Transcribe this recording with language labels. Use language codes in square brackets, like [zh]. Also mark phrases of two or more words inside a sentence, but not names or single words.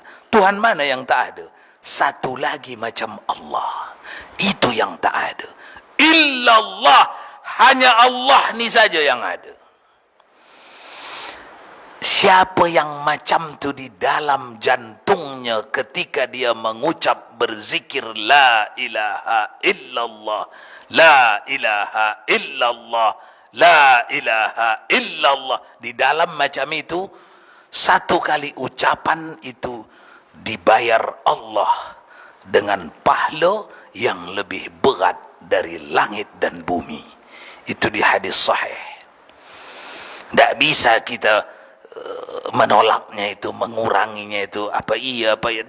[ms] Tuhan mana yang tak ada? Satu lagi macam Allah. Itu yang tak ada. Illallah, hanya Allah ni saja yang ada. Siapa yang macam tu di dalam jantungnya ketika dia mengucap berzikir [ar] لا إله إلا الله, لا إله إلا الله, لا إله إلا الله, [ms] di dalam macam itu, satu kali ucapan itu dibayar Allah dengan pahala yang lebih berat dari langit dan bumi. Itu di hadis sahih. Tak bisa kita menolaknya itu, menguranginya itu, apa iya, apa iya.